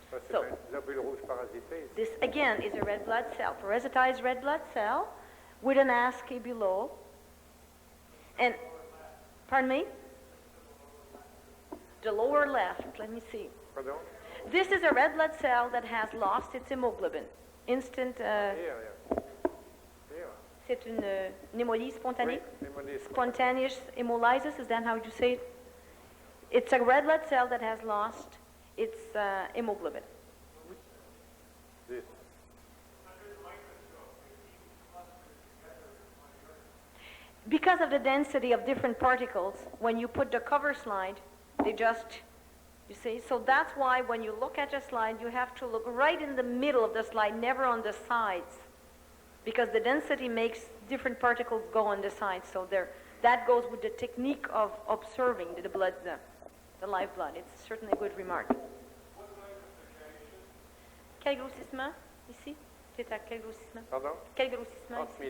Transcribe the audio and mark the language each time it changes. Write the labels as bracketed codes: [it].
[en] So this again is a red blood cell, parasitized red blood cell with an ASCII below. And, pardon me? The lower left, let me see. Pardon? This is a red blood cell that has lost its hemoglobin. [fr] Instant, c'est une hémolyse spontanée? Oui, [en] Spontaneous hemolysis, is that how you say it? It's a red blood cell that has lost its hemoglobin. This. Because of the density of different particles, when you put the cover slide, they just, you see, so that's why when you look at a slide, you have to look right in the middle of the slide, never on the sides, because the density makes different particles go on the sides. So that goes with the technique of observing the blood, the live blood. It's certainly a good remark. [fr] Quel grossissement ici? C'est à quel grossissement? [en] Pardon? [fr] Quel grossissement ici?